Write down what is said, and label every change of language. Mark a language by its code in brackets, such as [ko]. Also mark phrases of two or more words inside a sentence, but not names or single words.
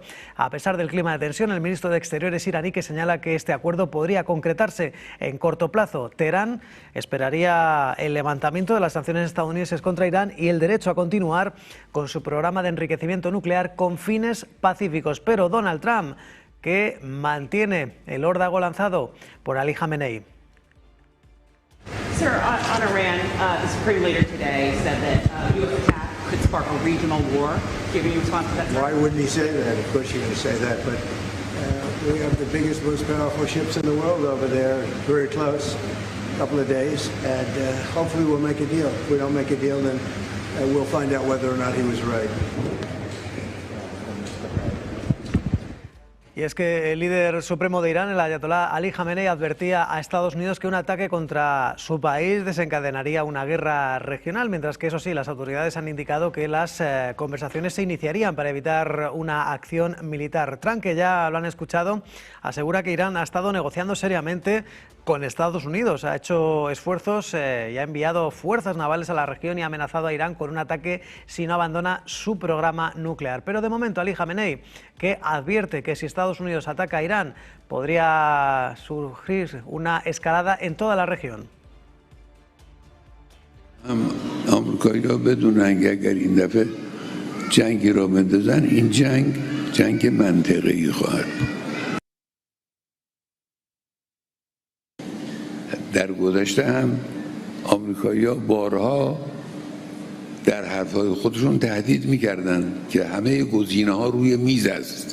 [es] A pesar del clima de tensión, el ministro de Exteriores iraní que señala que este acuerdo podría concretarse en corto plazo. Teherán esperaría el levantamiento de las sanciones estadounidenses contra Irán y el derecho a continuar con su programa de enriquecimiento nuclear con fines pacíficos. Pero Donald Trump, que mantiene el órdago lanzado por Ali Khamenei. [en] Sir, on Iran, the Supreme Leader today said that U.S. attack could spark a regional war. Giving you response to that? Why wouldn't he say that? Of course you're going to say that, but we have the biggest, most powerful ships in the world over there, very close, a couple of days, and hopefully we'll make a deal. If we don't make a deal, then we'll find out whether or not he was right. [es] Y es que el líder supremo de Irán, el ayatolá Ali Khamenei, advertía a Estados Unidos que un ataque contra su país desencadenaría una guerra regional, mientras que eso sí, las autoridades han indicado que las conversaciones se iniciarían para evitar una acción militar. Trump, que ya lo han escuchado, asegura que Irán ha estado negociando seriamente con Estados Unidos, ha hecho esfuerzos y ha enviado fuerzas navales a la región y ha amenazado a Irán con un ataque si no abandona su programa nuclear. Pero de momento Ali Khamenei, que advierte que si Estados Unidos ataca a Irán podría surgir una escalada en toda la región. [fa] آمریکایی‌ها بدونن که اگر این دفعه جنگی را بندازن این جنگ منطقه‌ای خواهد بود. در گذشته هم آمریکایی‌ها بارها در حرف‌های خودشون تهدید می‌کردن که همه گزینه‌ها روی میز است.